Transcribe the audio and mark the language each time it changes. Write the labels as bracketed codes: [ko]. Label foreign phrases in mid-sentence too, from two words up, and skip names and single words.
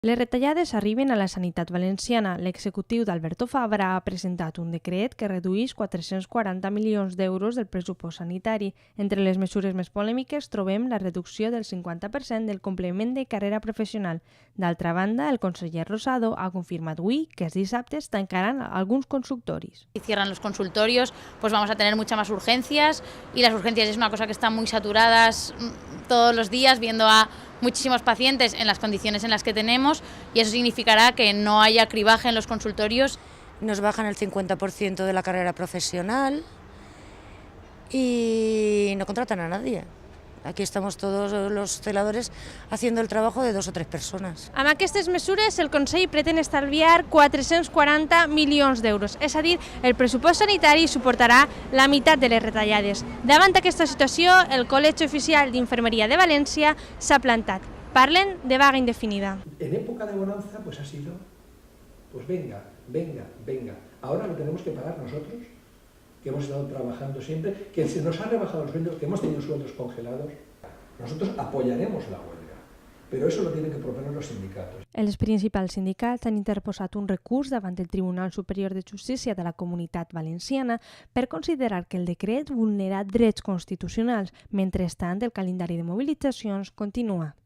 [ca] Les retallades arriben a la sanitat valenciana. L'executiu d'Alberto Fabra ha presentat un decret que redueix 440 milions d'euros del pressupost sanitari. Entre les mesures més polèmiques trobem la reducció del 50% del complement de carrera professional. D'altra banda, el conseller Rosado ha confirmat avui que els dissabtes tancaran alguns consultoris. [es] Si cierran los consultorios, pues vamos a tener muchas más urgencias y las urgencias es una cosa que están muy saturadas todos los días, viendo a muchísimos pacientes en las condiciones en las que tenemos y eso significará que no haya cribaje en los consultorios. Nos bajan el 50% de la carrera profesional y no contratan a nadie. Aquí estamos todos los celadores haciendo el trabajo de 2 o 3 persones. [ca] Amb aquestes mesures, el Consell pretén estalviar 440 milions d'euros, és a dir, el pressupost sanitari suportarà la meitat de les retallades. Davant d'aquesta situació, el Col·legi Oficial d'Infermeria de València s'ha plantat. Parlen de vaga indefinida. [es] En época de bonanza, pues ha sido, pues venga. Ahora lo tenemos que pagar nosotros, que hemos estado trabajando siempre, que se nos ha rebajado los sueldos, que hemos tenido sueldos congelados. Nosotros apoyaremos la huelga, pero eso lo tienen que proponer los sindicatos. [ca] Els principals sindicats han interposat un recurs davant el Tribunal Superior de Justícia de la Comunitat Valenciana per considerar que el decret vulnera drets constitucionals. Mentrestant, el calendari de mobilitzacions continua.